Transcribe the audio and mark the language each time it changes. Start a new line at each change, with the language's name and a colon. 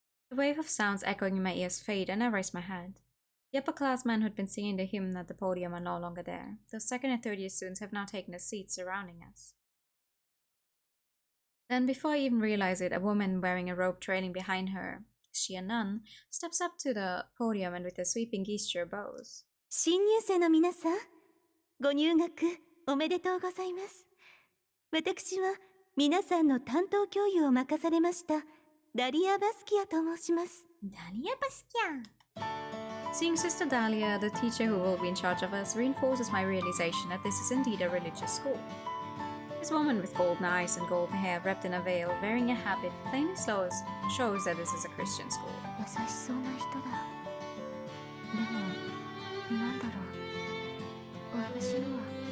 English: The wave of sounds echoing in my ears fade, and I raise my head. The upperclassmen who'd been singing the hymn at the podium are no longer there. Those second and third year students have now taken their seats surrounding us. Then, before I even realize it, a woman wearing a robe trailing behind her, she a nun, steps up to the podium and with a sweeping gesture bows.
Japanese: 新入生の皆さん、ご入学おめでとうございます。私は皆さんの担当教諭を任されましたダリア・バスキアと申します。
English: Dalia Basquiat. Seeing Sister Dahlia, the teacher who will be in charge of us, reinforces my realization that this is indeed a religious school. This woman with golden eyes and golden hair wrapped in a veil, wearing a habit, plainly shows that this is a Christian school.
Japanese: 優しそうな人だ。でも、なんだろう。私のは。